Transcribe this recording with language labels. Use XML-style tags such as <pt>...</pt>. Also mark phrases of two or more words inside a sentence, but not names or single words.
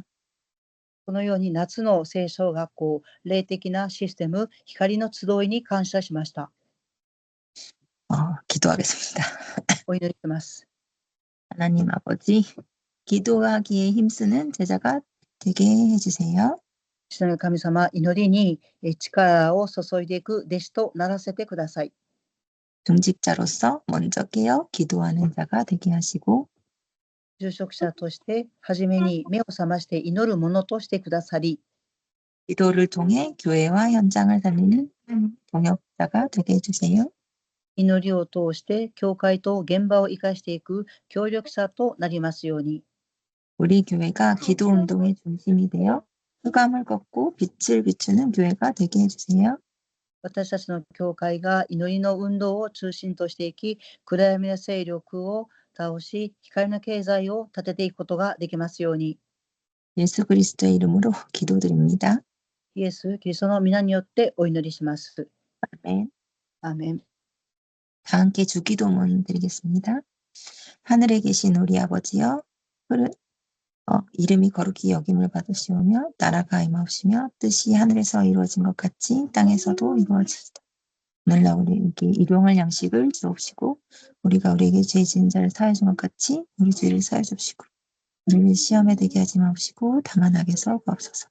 <ja>このように夏の聖書学校、霊的なシステム、光の集いに感謝しました。</ja> <ko>기도하겠습니다.</ko> <ja>お祈りします。</ja> <ko>하나님 아버지, 기도하기에 힘쓰는 제자가 되게 해주세요.</ko> <ja>父なる神様、祈りに力を注いでいく弟子とならせてください。</ja> <ko>중직자로서 먼저 깨어 기도하는 자가 되게 하시고</ko> <ja>住職者として初めに目を覚まして祈るものとしてくださり、</ja> <ko>기도를 통해 교회와 현장을 살리는 동역자가 되게 해주세요.</ko> <ja>祈りを通して教会と現場を生かしていく協力者となりますように、</ja> <ko>우리 교회가 기도 운동의 중심이 되어 흑암을 걷고 빛을 비추는 교회가 되게 해주세요.</ko> <ja>私たちの教会が祈りの運動を中心としていき、暗闇の勢力を倒し、光の経済を立てていくことができますように、</ja> <ko>예수 그리스도의 이름으로 기도드립니다.</ko> <ja>イエス・キリストの皆によってお祈りします。</ja> <ko>아멘.</ko> <ja>アーメン。</ja> <ko>다 함께 주기도문 드리겠습니다. 하늘에 계신 우리 아버지여, 이름이 거룩히 여김을 받으시오며 나라가 임하옵시며 뜻이 하늘에서 이루어진 것 같이 땅에서도 이루어지이다. 오늘날 우리에게 일용할 양식을 주옵시고 우리가 우리에게 죄 지은 자를 사하여 준 것 같이 우리 죄를 사하여 주옵시고 우리를 시험에 들게 하지 마옵시고 다만 악에서 구하옵소서.</ko>